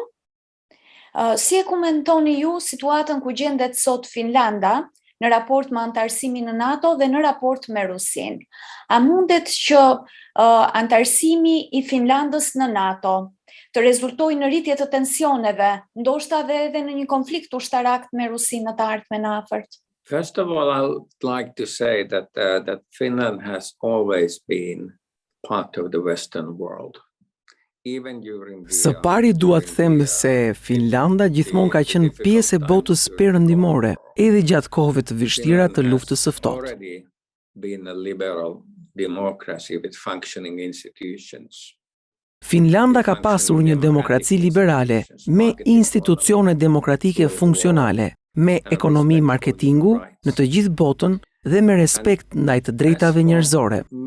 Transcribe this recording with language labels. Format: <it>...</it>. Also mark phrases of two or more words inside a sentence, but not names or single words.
<sq>Si e komentoni ju situatën ku gjendet sot Finlanda në raport me anëtarësimin në NATO dhe në raport me Rusin? A mundet që anëtarësimi i Finlandës në NATO të rezultojë në rritje të tensioneve, ndoshta edhe në një konflikt ushtarak me Rusin në të ardhmen afërt?</sq> <en>First of all, I would like to say that Finland has always been part of the Western world.</en> <sq>Së pari dua të them se Finlanda gjithmonë ka qenë pjesë e botës perëndimore, edhe gjatë kohëve të vështira të luftës së ftohtë. Finlanda ka pasur një demokraci liberale me institucione demokratike funksionale, me ekonomi marketingu në të gjithë botën dhe me respekt ndaj të drejtave njerëzore.</sq>